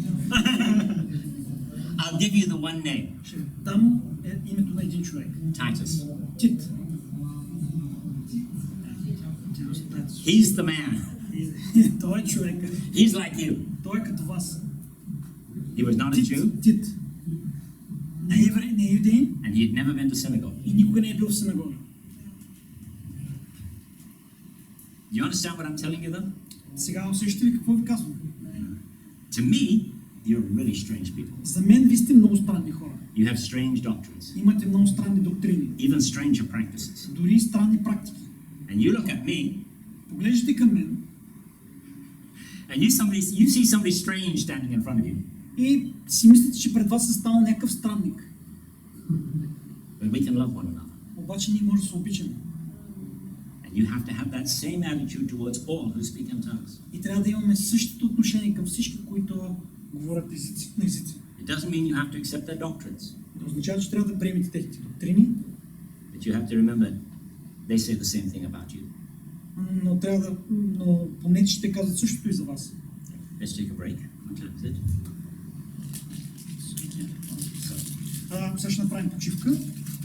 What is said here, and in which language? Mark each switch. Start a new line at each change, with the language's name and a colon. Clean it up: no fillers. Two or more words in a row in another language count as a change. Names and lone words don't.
English: I'll give you the one name,
Bulgarian: Ще дам името на един човек.
English: Titus.
Bulgarian: Тит.
English: He's the man.
Bulgarian: Той е човек.
English: He's like you.
Bulgarian: Той е като вас.
English: He was not a Jew,
Bulgarian: Тит. Не е еврей, не е юдеин
English: and he had never been to synagogue.
Bulgarian: и никога не е бил в синагога.
English: Do you understand what I'm telling you, though?
Bulgarian: Сега усещате ли какво ви казвам?
English: To me, you're really strange people.
Bulgarian: За мен ви сте много странни хора.
English: You have strange doctrines,
Bulgarian: Имате много странни доктрини.
English: even stranger practices.
Bulgarian: Дори и странни практики.
English: And you look at me,
Bulgarian: Поглеждате към мен
English: and you see somebody strange standing in front of you,
Bulgarian: и си мислите, че пред вас е станал някакъв странник.
English: but we can love one another.
Bulgarian: Обаче ние може да се обичаме.
English: And you have to have that same attitude towards all who speak in tongues.
Bulgarian: И трябва да имаме същото отношение към всички, които говорят на езици.
English: It doesn't mean you have to accept their doctrines,
Bulgarian: Не означава, че трябва да приемете техните доктрини,
English: but you have to remember they say the same thing about you.
Bulgarian: но помнете, че те казват същото и за вас.
English: Let's take a break. What time is it?
Bulgarian: Сега ще направим почивка.